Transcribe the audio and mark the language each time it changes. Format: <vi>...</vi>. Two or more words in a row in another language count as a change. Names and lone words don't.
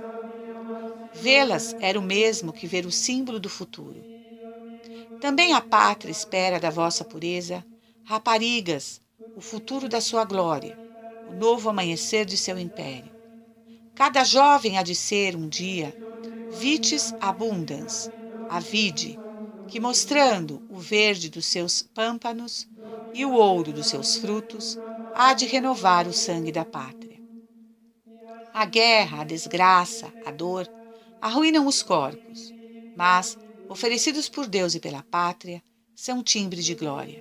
<pt>Vê-las era o mesmo que ver o símbolo do futuro. Também a pátria espera da vossa pureza, raparigas, o futuro da sua glória, o novo amanhecer de seu império. Cada jovem há de ser, um dia,</pt> <la>vitis abundans,</la> <pt>a vide, que mostrando o verde dos seus pâmpanos e o ouro dos seus frutos, há de renovar o sangue da pátria. A guerra, a desgraça, a dor, arruinam os corpos, mas, oferecidos por Deus e pela pátria, são timbre de glória.</pt>